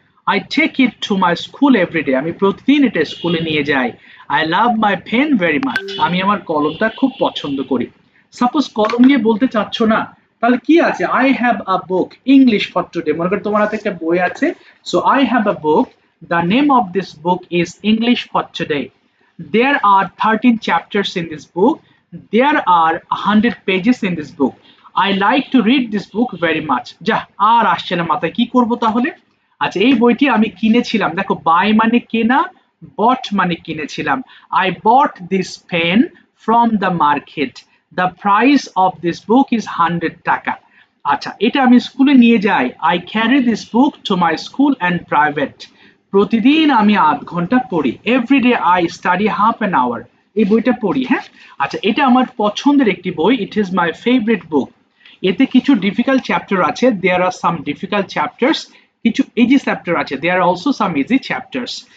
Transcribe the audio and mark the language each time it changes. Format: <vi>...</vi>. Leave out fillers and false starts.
<en>I take it to my school every day,</en> <bn>আমি প্রতিদিন এটা স্কুলে নিয়ে যাই।</bn> <en>I love my pen very much,</en> <bn>আমি আমার কলমটা খুব পছন্দ করি।</bn> <en>suppose</en> <bn>কলম নিয়ে বলতে চাচ্ছ না, তাহলে কি আছে?</bn> <en>I have a book English for today,</en> <bn>মনে করো তোমার হাতে একটা বই আছে,</bn> <en>So I have a book, the name of this book is English for today. There are 13 chapters in this book. There are 100 pages in this book. I like to read this book very much.</en> <bn>যা, আর আসছে না মাথায়, কি করব তাহলে? আচ্ছা, এই বইটি আমি কিনেছিলাম, দেখো বাই মানে কেনা, বট মানে কিনেছিলাম।</bn> <en>I bought this pen from the market. The price of this book is 100 টাকা।</en> <bn>আচ্ছা, এটা আমি স্কুলে নিয়ে যাই।</bn> <en>I carry this book to my school and private.</en> <bn>প্রতিদিন আমি 8 ঘন্টা পড়ি।</bn> <en>everyday I study half an hour,</en> <bn>এই বইটা পড়ি। হ্যাঁ, আচ্ছা, এটা আমার পছন্দের একটি বই,</bn> <en>It is my favourite book.</en> <bn>এতে কিছু ডিফিকাল্ট চ্যাপ্টার আছে,</bn> <en>there are some difficult chapters,</en> <bn>কিছু ইজি চ্যাপ্টার আছে,</bn> <en>There are also some easy chapters.</en>